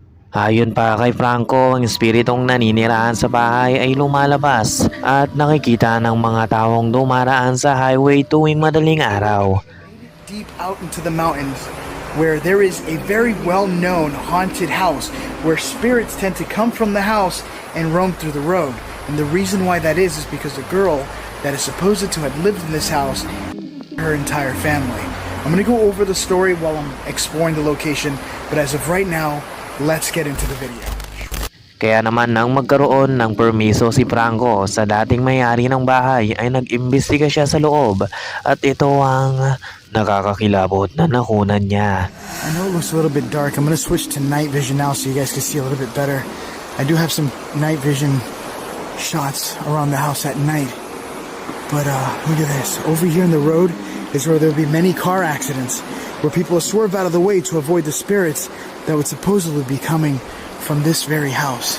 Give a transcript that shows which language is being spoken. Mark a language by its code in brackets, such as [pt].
[tl] Ayon pa kay Franco, ang espiritong naninirahan sa bahay ay lumalabas at nakikita ng mga taong dumaraan sa highway tuwing madaling araw. [en] Deep out into the mountains, where there is a very well-known haunted house where spirits tend to come from the house and roam through the road. And the reason why that is because the girl that is supposed to have lived in this house, her entire family. I'm going to go over the story while I'm exploring the location, but as of right now, let's get into the video. [tl] Kaya naman nang magkaroon ng permiso si Franco sa dating may-ari ng bahay ay nag-imbestiga siya sa loob at ito ang nakakakilabot na nakunan niya. [en] I know it looks a little bit dark. I'm going to switch to night vision now so you guys can see a little bit better. I do have some night vision shots around the house at night. But look at this. Over here in the road is where there'll be many car accidents where people swerve out of the way to avoid the spirits that would supposedly be coming from this very house.